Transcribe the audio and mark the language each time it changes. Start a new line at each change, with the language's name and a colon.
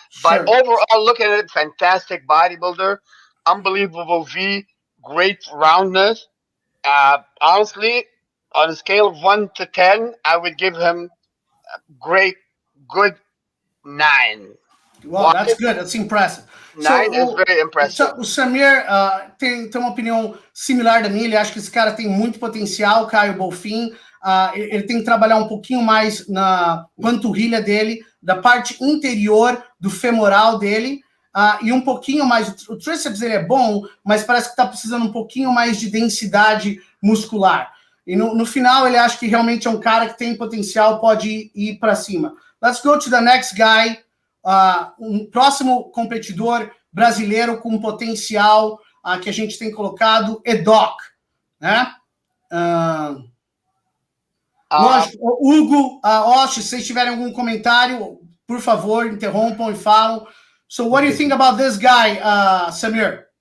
English: But overall, look at it, fantastic bodybuilder, unbelievable V, great roundness. Honestly, on a scale of 1 to 10, I would give him good 9. Wow, that's good. That's impressive. 9 is very impressive.
Portuguese: O Samir tem uma opinião similar da minha. Ele acha que esse cara tem muito potencial, Caio Bolfin. Ele tem que trabalhar um pouquinho mais na panturrilha dele, da parte interior do femoral dele, e um pouquinho mais. O tríceps dele é bom, mas parece que está precisando um pouquinho mais de densidade muscular. E no final, ele acha que realmente é um cara que tem potencial, pode ir para cima.
English: Let's go to the next guy.
Portuguese: Um próximo competidor brasileiro com potencial que a gente tem colocado é Doc, né? Lógico, Hugo, Osh, se vocês tiverem algum comentário, por favor, interrompam e falam.
English: So what do you think about this guy, Samir?